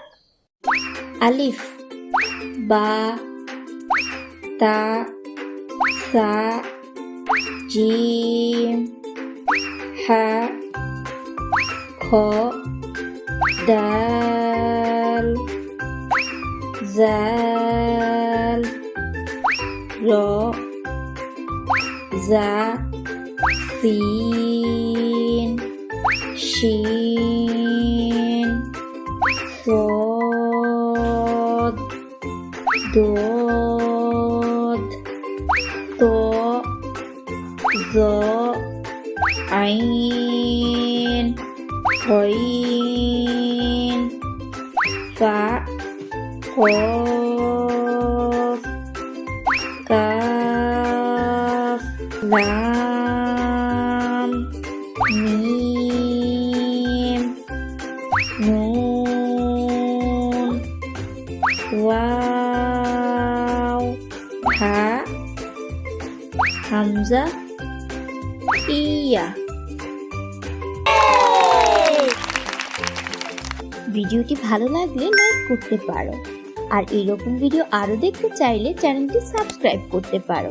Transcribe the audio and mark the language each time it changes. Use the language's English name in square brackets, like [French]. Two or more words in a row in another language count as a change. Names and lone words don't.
[Arabic] ألف، باء، تاء، ثاء، جيم، حاء، خاء، دال, ذال، راء، زاي، سين، شين, صاد ضاد ط ظ عين غين فاء قاف كاف لام ميم نون واو هاء همزة ياء. [Bangla] ভিডিওটি ভালো লাগলে লাইক করতে পারো, আর এরকম ভিডিও আরো দেখতে চাইলে চ্যানেলটি সাবস্ক্রাইব করতে পারো।